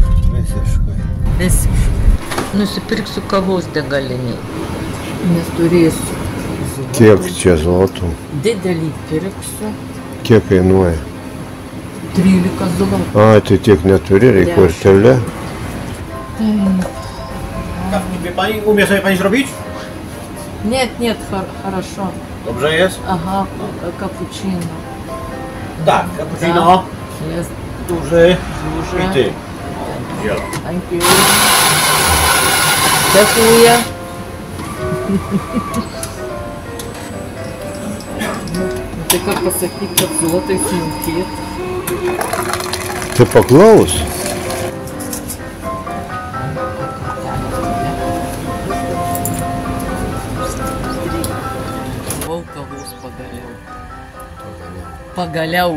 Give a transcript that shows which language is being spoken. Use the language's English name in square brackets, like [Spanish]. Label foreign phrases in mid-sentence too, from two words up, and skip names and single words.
[Lithuanian] Visiškai. Nusipirksiu kavos degalinėj. Nes turėsiu. Kiek čia zlotų? Didelį pirksiu. Kiek kainuoja? 13 zlotų. A, ty tiek neturi, reikia kortelę. [Polish] Pani, umie sobie pani zrobić? [Russian] Нет, хорошо. [Polish] Dobrze jest? Aha, cappuccino. Tak, cappuccino. Jest Duży. I ty. [English] Thank you. [Polish] Dziękuję. [Lithuanian] Tai ką pasakyk, kad zlotai sumokėt? Tai paklaus. Gavau kavos pagaliau.